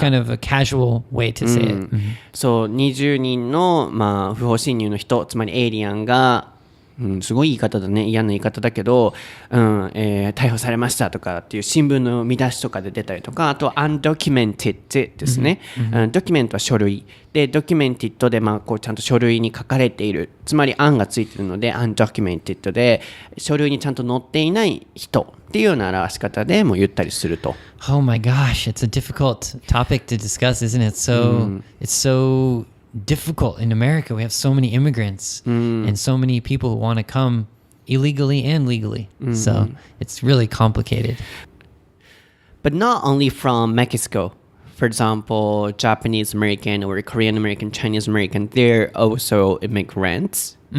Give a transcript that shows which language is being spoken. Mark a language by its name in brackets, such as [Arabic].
[English] kind of a casual way to say it. [Japanese] そう、20人の、不法侵入の人、つまりエイリアンが、すごい言い方だね、嫌な言い方だけど、逮捕されましたとかっていう新聞の見出しとかで出たりとか、あとは undocumented ですね。ドキュメントは書類で、ドキュメンティッドでこうちゃんと書類に書かれている、つまり un がついているので undocumented で書類にちゃんと載っていない人っていうような表し方でも言ったりすると。 [English] Oh my gosh, it's a difficult topic to discuss, isn't it? It's so difficult in America. We have so many immigrants and so many people who want to come illegally and legally. So it's really complicated. But not only from Mexico. for example, Japanese American or Korean American, Chinese American, they're also immigrants.